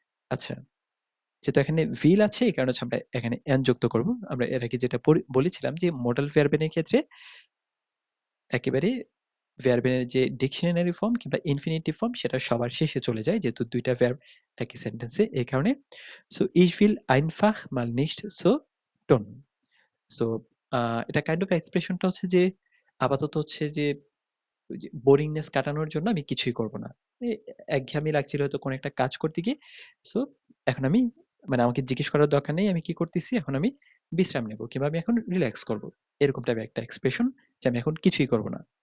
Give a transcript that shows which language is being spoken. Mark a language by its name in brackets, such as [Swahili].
[Bangla] আচ্ছা, যেহেতু এখানে will আছে এই কারণে হচ্ছে আমরা এখানে an যুক্ত করব। আমরা এর আগে যেটা বলেছিলাম যে মডাল ভার্ব এর ক্ষেত্রে একেবারে ভার্ব এর যে ডিকশনারি ফর্ম কিংবা ইনফিনিটিভ ফর্ম সেটা সবার শেষে চলে যায়, যেহেতু দুইটা ভার্ব একই সেন্টেন্সে, এই কারণে। [German] সো ich will einfach mal nicht so tun। [Bangla] So এটা কাইন্ড অফ এক্সপ্রেশনটা হচ্ছে যে আপাতত হচ্ছে যে ওই যে বোরিংনেস কাটানোর জন্য আমি কিছুই করব না। একঘেয়েমি লাগছিল হয়তো কোনো একটা কাজ করতে গিয়ে। সো এখন আমি, মানে আমাকে জিজ্ঞেস করার দরকার নেই আমি কি করতেছি। এখন আমি বিশ্রাম নেব কিংবা আমি এখন রিল্যাক্স করব। এরকম টাইপের একটা এক্সপ্রেশন যে আমি এখন কিছুই করব না।